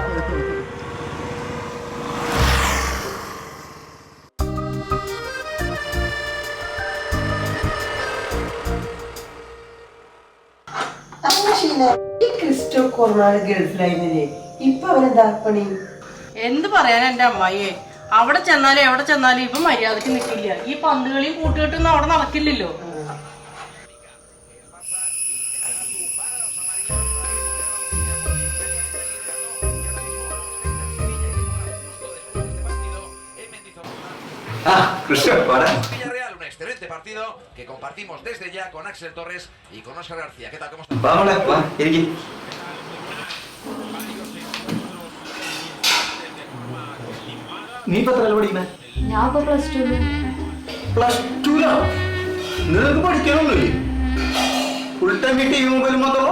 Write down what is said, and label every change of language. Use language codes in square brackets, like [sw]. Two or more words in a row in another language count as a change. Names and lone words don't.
[ml] ഗൾഫിലായിരുന്നില്ലേ, ഇപ്പൊ അവനെന്താ പണി? എന്ത് പറയാൻ എന്റെ അമ്മായിയെ, അവിടെ ചെന്നാലും എവിടെ ചെന്നാലും ഇപ്പൊ മര്യാദക്ക് നിക്കില്ല. ഈ പന്തുകളിയും കൂട്ടുകെട്ടൊന്നും അവിടെ നടക്കില്ലല്ലോ. [es] Villarreal, un excelente partido que compartimos desde ya con Axel Torres y con Óscar García. ¿Qué tal? ¿Cómo estás? [ml] നീ ഇപ്പൊ എത്ര പഠിക്കണേ? ഞാൻ ഇപ്പൊ +2. +2 നിനക്ക് പഠിക്കാനൊന്നുമില്ലേ? [en] full time [ml] ഈ ടി വി മൊബൈൽ മാത്രമോ?